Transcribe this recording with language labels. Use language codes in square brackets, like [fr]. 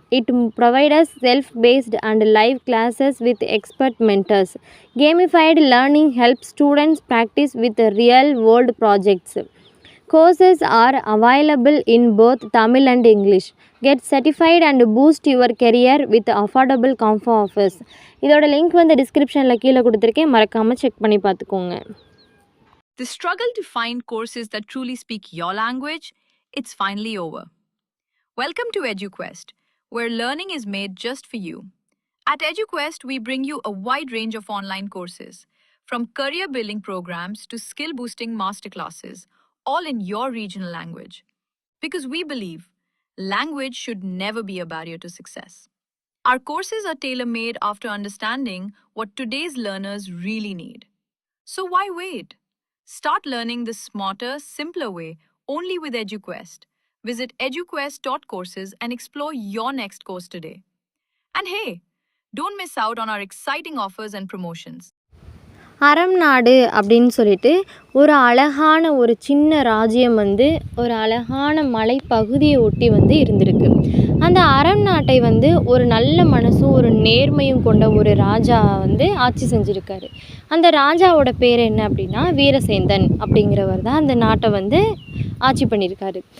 [en] It provides self-paced and live classes with expert mentors. Gamified learning helps students practice with real-world projects. Courses are available in both Tamil and English. Get certified and boost your career with affordable comfort offers. [ta] இதோட link வந்து டிஸ்கிரிப்ஷனில் கீழே கொடுத்துருக்கேன், மறக்காமல் check பண்ணி பார்த்துக்கோங்க. [en] The struggle to find courses that truly speak your language, it's finally over. Welcome to EduQuest, where learning is made just for you. At EduQuest, we bring you a wide range of online courses, from career building programs to skill boosting masterclasses, all in your regional language. Because we believe language should never be a barrier to success. Our courses are tailor-made after understanding what today's learners really need. So why wait? Start learning the smarter, simpler way only with EduQuest. Visit eduquest.courses and explore your next course today. And hey, don't miss out on our exciting offers and promotions. [ta] அறம் நாடு அப்படின்னு சொல்லிட்டு ஒரு அழகான ஒரு சின்ன ராஜ்யம் வந்து ஒரு அழகான மலைப்பகுதியை ஒட்டி வந்து இருந்திருக்கு. அந்த அறம் நாட்டை வந்து ஒரு நல்ல மனசும் ஒரு நேர்மையும் கொண்ட ஒரு ராஜா வந்து ஆட்சி செஞ்சுருக்காரு. அந்த ராஜாவோட பேர் என்ன அப்படின்னா வீரசேந்தன் அப்படிங்கிறவர் தான் அந்த நாட்டை வந்து ஆட்சி பண்ணியிருக்காரு.